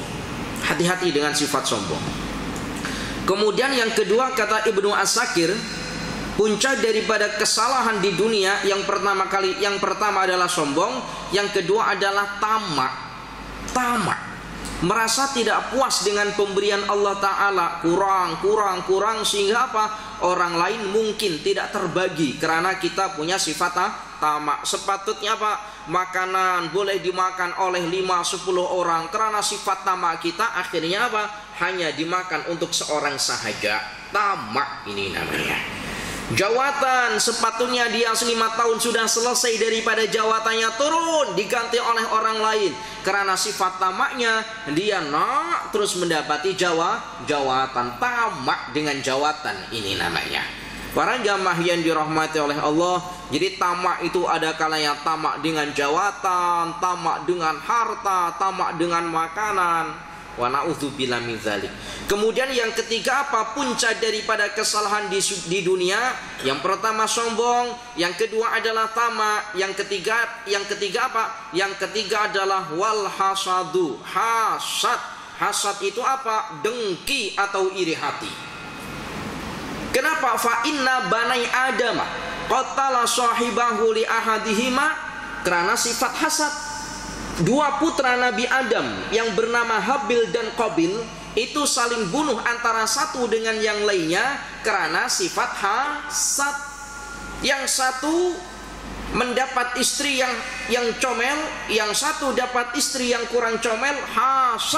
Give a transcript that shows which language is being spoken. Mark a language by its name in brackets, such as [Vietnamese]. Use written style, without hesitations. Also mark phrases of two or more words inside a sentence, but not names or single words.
[Malay] Hati-hati dengan sifat sombong. Kemudian yang kedua, kata Ibnu Asakir, puncak daripada kesalahan di dunia yang pertama adalah sombong, yang kedua adalah tamak. Tamak. Merasa tidak puas dengan pemberian Allah Ta'ala, kurang sehingga apa? Orang lain mungkin tidak terbagi karena kita punya sifat tamak. Sepatutnya apa? Makanan boleh dimakan oleh 5-10 orang, karena sifat tamak kita akhirnya apa? Hanya dimakan untuk seorang sahaja. Tamak ini namanya. Jawatan, sepatutnya dia 5 tahun sudah selesai daripada jawatannya, turun diganti oleh orang lain. Karena sifat tamaknya, dia nak terus mendapati jawatan. Tamak dengan jawatan ini namanya. Para jamaah yang dirahmati oleh Allah, jadi tamak itu ada kalanya tamak dengan jawatan, tamak dengan harta, tamak dengan makanan. [Arabic] ونعوذ بالله من ذلك. [Malay] Kemudian yang ketiga apa? Puncak daripada kesalahan di dunia. Yang pertama sombong, yang kedua adalah tamak, yang ketiga apa? Yang ketiga adalah [Arabic] والحسد, [Malay] hasad. Hasad itu apa? Dengki atau iri hati. Kenapa? [Arabic] فإن بني آدم قتل صاحبه لأحدهما, [Malay] karena sifat hasad. Dua putra Nabi Adam yang bernama Habil dan Qabil itu saling bunuh antara satu dengan yang lainnya karena sifat hasad. Yang satu mendapat istri yang comel, yang satu dapat istri yang kurang comel, hasad.